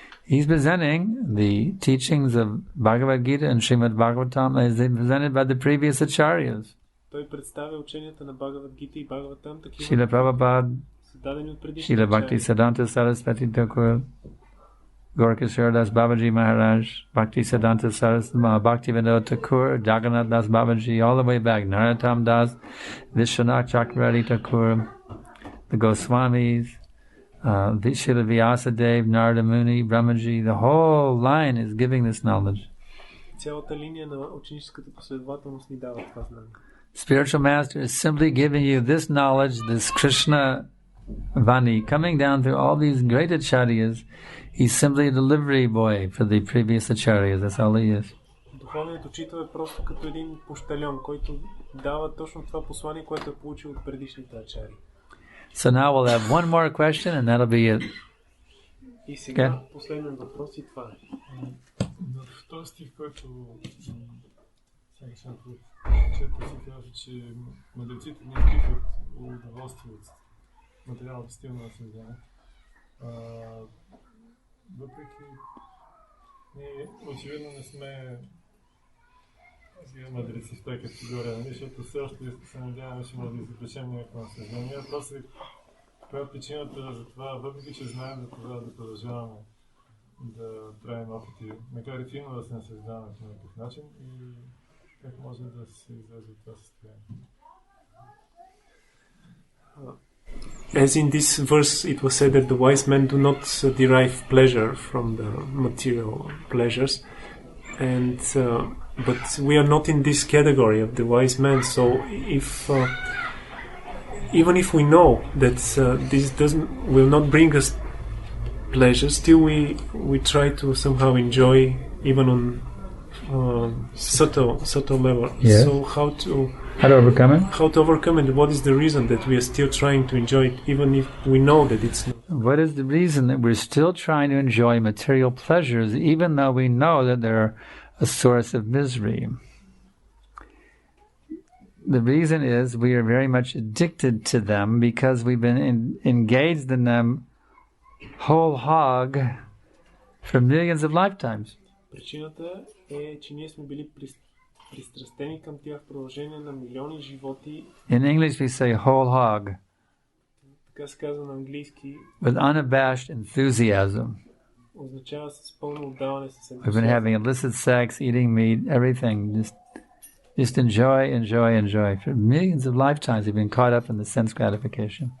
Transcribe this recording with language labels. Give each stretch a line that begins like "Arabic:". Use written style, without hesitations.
English: He's presenting the teachings of Bhagavad Gita and Srimad Bhagavatam as they presented by the previous acharyas.
Bulgarian: Той представя ученията на Бхагавад Гита и Бхагаватам такива.
English: Srila Prabhupada,
Bulgarian: Дадени от предишните
English: Srila Bhakti Siddhanta Saraswati Thakur, Gorkishore Das Babaji Maharaj, Bhakti Siddhanta Saraswati, Bhakti Vinod Thakur, Jagannath Das Babaji, all the way back, Narottam Das, Vishwanath Chakravarti Thakur, the Goswamis, Srila Vyasadev, Narada Muni, Brahmaji, the whole line is giving this knowledge.
Bulgarian: Цялата линия на ученическата последователност ни дава това знание.
English: Spiritual master is simply giving you this knowledge, this Krishna Vani, coming down through all these great acharyas. He's simply a delivery boy for the previous acharyas. That's all he is.
Bulgarian: Духовният учител е просто като един пощальон, който дава точно това послание, което е получил от предишните ачари.
English: So now we'll have one more question and that'll be it.
Bulgarian: И сега последен въпрос и това е. В този стих, който Санкаршан чета, се казва, че мъдреците не изпитват удоволствие от материалната стил на създание. Въпреки ние очевидно не сме мъдреци в тази категория, защото все още се надяваме, че може да извлечем някакво наслаждение. Въпросът е каква е причината за това, въпреки че знаем за това да продължаваме да правим опити, макар и филно да се наслаждаваме по някакъв начин и как може да се излезе от това състояние.
English: As in this verse it was said that the wise men do not derive pleasure from the material pleasures, and but we are not in this category of the wise men. So if even if we know that this will not bring us pleasure, still we try to somehow enjoy even on subtle level. Yeah. So how to overcome it? How to overcome it? What is the reason that we are still trying to enjoy it, even if we know that it's not? What is the reason that we're still trying to enjoy material pleasures, even though we know that they're a source of misery? The reason is we are very much addicted to them because we've been engaged in them whole hog for millions of lifetimes.
Bulgarian: Причината е, че ние сме били пристрастени към тях в продължение на милиони животи.
English: In English we say whole hog.
Bulgarian: Така се казва на английски.
English: With unabashed enthusiasm.
Bulgarian: Означава с пълно отдаване, с ентусиазъм.
English: We've been having illicit sex, eating meat, everything. Just enjoy. For millions of lifetimes we've been caught up in the sense gratification.